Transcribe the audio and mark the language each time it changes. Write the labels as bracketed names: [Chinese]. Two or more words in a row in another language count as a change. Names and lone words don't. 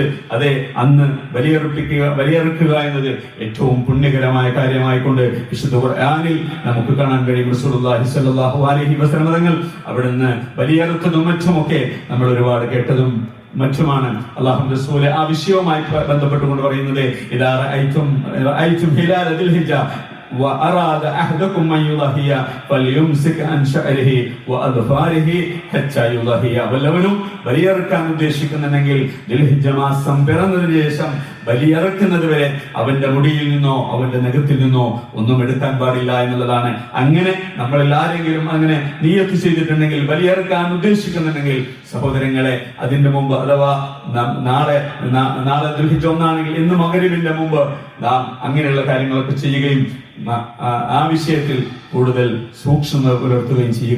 [Malayalam] അതെ, അന്ന് ബലിയറുക്കുക എന്നത് ഏറ്റവും പുണ്യകരമായ കാര്യമായിക്കൊണ്ട് വിശുദ്ധ ഖുർആനിൽ നമുക്ക് കാണാൻ കഴിയും. [Arabic] رسول الله صلى الله عليه وسلم [Malayalam] തങ്ങൾ അവിടുന്ന് ബലിയറുത്തതും മറ്റുമൊക്കെ നമ്മൾ ഒരുപാട് കേട്ടതും മറ്റുമാണ്. അല്ലാഹുവിന്റെ റസൂൽ ആ വിഷയവുമായി ബന്ധപ്പെട്ടുകൊണ്ട് പറയുന്നത്, [Arabic] إذا رأيتم هلال ذي الحجة وأراد أحدكم أن يضحي فليمسك عن شعره وأظفاره حتى يضحي. [Malayalam] വല്ലവനും ബലിയറുക്കാൻ ഉദ്ദേശിക്കുന്നുണ്ടെങ്കിൽ ദിൽഹിജ്ജ മാസം പിറന്നതിന് ശേഷം ബലിയറുക്കുന്നത് വരെ അവന്റെ മുടിയിൽ നിന്നോ അവന്റെ നഖത്തിൽ നിന്നോ ഒന്നും എടുക്കാൻ പാടില്ല എന്നുള്ളതാണ്. അങ്ങനെ നമ്മളിൽ ആരെങ്കിലും അങ്ങനെ നിയ്യത്ത് ചെയ്തിട്ടുണ്ടെങ്കിൽ, ബലിയറുക്കാൻ ഉദ്ദേശിക്കുന്നുണ്ടെങ്കിൽ സഹോദരങ്ങളെ, അതിന്റെ മുമ്പ് അഥവാ നാളെ ദിൽഹിജ്ജ 1 ആണെങ്കിൽ ഇന്ന് മഗ്‌രിബിന്റെ മുമ്പ് നാം അങ്ങനെയുള്ള കാര്യങ്ങളൊക്കെ ചെയ്യുകയും ആ വിഷയത്തിൽ കൂടുതൽ സൂക്ഷ്മത പുലർത്തുകയും ചെയ്യുക.